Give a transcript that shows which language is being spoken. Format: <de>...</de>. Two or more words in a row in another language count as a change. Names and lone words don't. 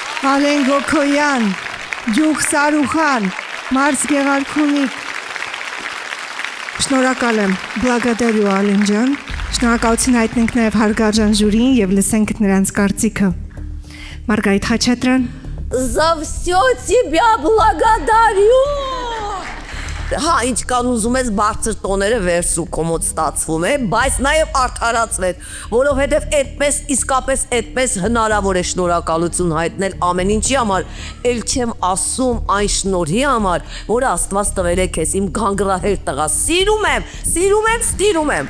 <hy>Ալեն Գոքոյան, Ջուխ Սարուխան, Մարս Գեղարքունիկ։ Շնորհակալ եմ, Բլագադարյու Ալեն ջան։ Շնորհակալություն հայտնենք նաև հարգարժան ժյուրիին եւ լսենք նրանց կարծիքը։ Մարգարիտ Խաչատրյան։</hy> <ru>За всё тебя благодарю։</ru> <hy>Հա, ինչքան ուզում ես բարձր տոները վերսու կոմոդ ստացվում է, բայց նաև արդարացվեց, որովհետև այդպես իսկապես այդպես հնարավոր է շնորհակալություն հայտնել ամեն ինչի համար, ել չեմ ասում այն շնորհի համար, որ Աստված տվել է քեզ իմ գանգրահեր տղա։ Սիրում եմ, սիրում եմ, սիրում եմ։</hy>